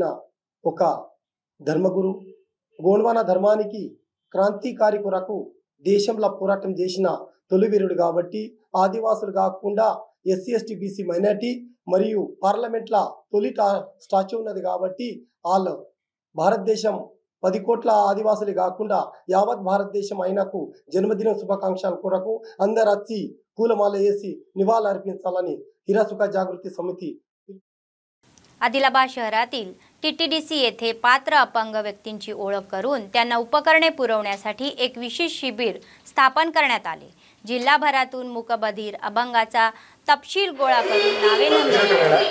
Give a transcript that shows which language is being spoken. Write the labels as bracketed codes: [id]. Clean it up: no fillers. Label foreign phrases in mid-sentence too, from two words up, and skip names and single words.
[te] ఒక ధర్మగురు, గోండ్వానా ధర్మానికి క్రాంతికారి కొరకు దేశంలో పోరాటం చేసిన తొలివీరుడు కాబట్టి ఆదివాసులు కాకుండా SC ST BC మైనారిటీ మరియు పార్లమెంట్లో తొలి స్టాచ్యూ ఉన్నది కాబట్టి వాళ్ళు భారతదేశం 10 కోట్ల ఆదివాసులు కాకుండా యావత్ భారతదేశం ఆయనకు జన్మదిన శుభాకాంక్షల కొరకు అందరు వచ్చి పూలమాల వేసి నివాళులు అర్పించాలని हिरासुका जागृती समिती. [mr] आदिलाबाद शहरातील TTDC येथे पात्र अपंग व्यक्तींची ओळख करून त्यांना उपकरणे पुरवण्यासाठी एक विशेष शिबिर स्थापन करण्यात आले. जिल्हाभरातून मूकबधीर अपंगाचा तपशील गोळा करून नावे नोंदवली.